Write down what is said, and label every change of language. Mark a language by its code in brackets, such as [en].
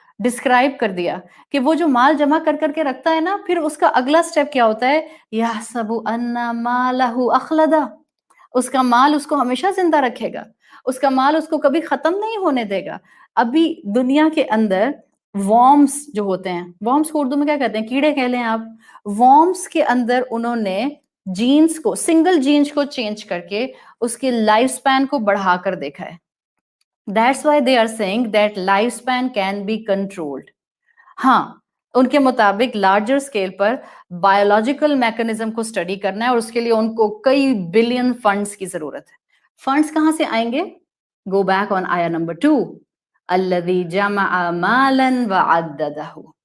[hi] Describe कर दिया कि वो जो माल जमा कर करके रखता है ना, फिर उसका अगला स्टेप क्या होता है, [ar] यहसबु अन्ना मालहु अखलदा, [hi] उसका माल उसको हमेशा जिंदा रखेगा, उसका माल उसको कभी खत्म नहीं होने देगा। अभी दुनिया के अंदर वॉर्म्स जो होते हैं, वॉर्म्स को उर्दू में क्या कहते हैं, कीड़े कह लें आप, वॉर्म्स के अंदर उन्होंने जीन्स को, सिंगल जीन्स को चेंज करके उसके लाइफ स्पैन को बढ़ा कर देखा है। [en] That's why they are saying that lifespan can be controlled. [hi] हाँ, उनके मुताबिक लार्जर स्केल पर बायोलॉजिकल मैकेनिज्म को स्टडी करना है और उसके लिए उनको कई बिलियन फंड्स की जरूरत है। फंड्स कहां से आएंगे? गो बैक ऑन आया नंबर 2, [ar] अल्लज़ी जमअ मालन व अद्ददहु।